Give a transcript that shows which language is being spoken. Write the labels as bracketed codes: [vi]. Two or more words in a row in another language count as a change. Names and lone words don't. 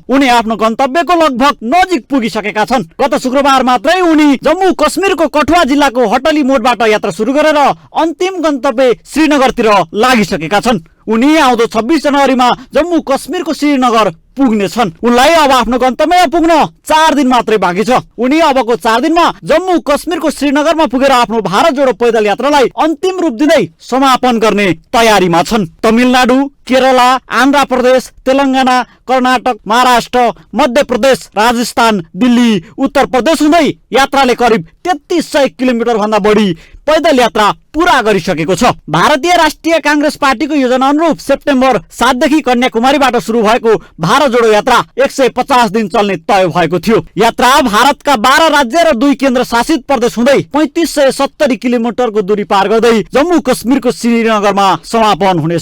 [ne] उनी आफ्नो गन्तव्यको लगभग नजिक पुगिसकेका छन्। गत शुक्रबार मात्रै उनी जम्मू कश्मीरको कठुवा जिल्लाको हटली मोडबाट यात्रा सुरु गरेर अन्तिम गन्तव्य श्रीनगरतिर लागिसकेका छन्। उनी आउँदो 26 जनवरीमा जम्मू कश्मीरको श्रीनगर पुग्नेछन्। उनलाई अब आफ्नो गन्तव्यमा पुग्न 4 दिन मात्रै बाँकी छ। उनी अबको 4 दिनमा जम्मू कश्मीरको श्रीनगरमा पुगेर आफ्नो भारत जोडो पैदल यात्रालाई अन्तिम रूप दिँदै समापन गर्ने तयारीमा छन्। तमिलनाडु, केरला, आन्ध्र प्रदेश, तेलंगाना, कर्नाटक, महाराष्ट्र, मध्य प्रदेश, राजस्थान, दिल्ली, उत्तर प्रदेश हुँदै यात्राले करिब 3300 किलोमिटर भन्दा बढी पैदल यात्रा पूरा गरिसकेको छ। भारतीय राष्ट्रिय कांग्रेस पार्टीको योजना अनुरूप सेप्टेम्बर 7 देखि कन्याकुमारीबाट शुरू भएको भारत जोडो यात्रा 150 दिन चल्ने तय भएको थियो। यात्रा भारतका 12 राज्य र 2 केन्द्र शासित प्रदेश हुँदै 3570 किलोमिटरको दूरी पार गर्दै जम्मू कश्मीरको श्रीनगरमा समापन हुनेछ।